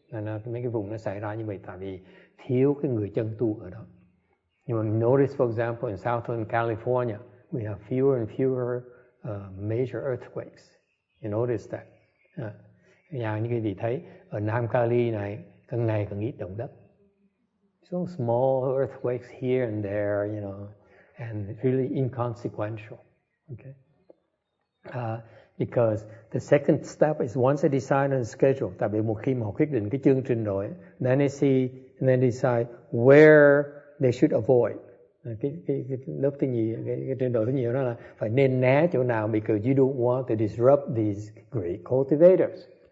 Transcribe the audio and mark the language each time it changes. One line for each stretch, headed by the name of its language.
Vietnamese: Nên mấy cái vùng nó xảy ra như vậy tại vì thiếu cái người chân tu ở đó.
English: You notice, for example, in Southern California, we have fewer and fewer major earthquakes. You notice that?
Vietnamese: Như quý vị thấy, ở Nam Cali này, càng ngày càng ít động đất.
English: So small earthquakes here and there, and really inconsequential. Okay? Because the second step is once they decide on the schedule,
Vietnamese: tại vì một khi mà họ quyết định cái chương trình rồi,
English: then they see and then decide where they should avoid.
Vietnamese: Cái lớp thứ nhì, cái trình độ thứ nhì đó là phải nên né chỗ nào
English: because you don't want to disrupt these great cultivators.